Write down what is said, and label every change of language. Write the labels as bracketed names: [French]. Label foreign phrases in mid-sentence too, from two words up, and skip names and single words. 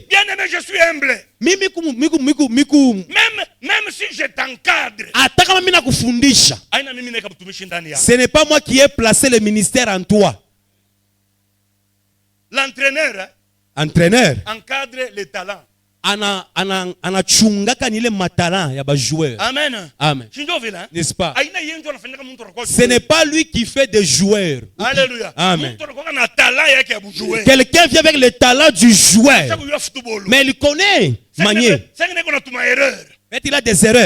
[French] Bien aimé, je suis humble. Même si je t'encadre, ce n'est pas moi qui ai placé le ministère en toi. L'entraîneur encadre les talents. [Swahili] Anachungaka nile matalan ya ba joueurs. [French] Amen. Amen. Hein? N'est-ce pas? Ce n'est pas lui qui fait des joueurs. Alléluia. Amen. Quelqu'un vient avec le talent du joueur. Mais il connaît manier. Mais il a des erreurs.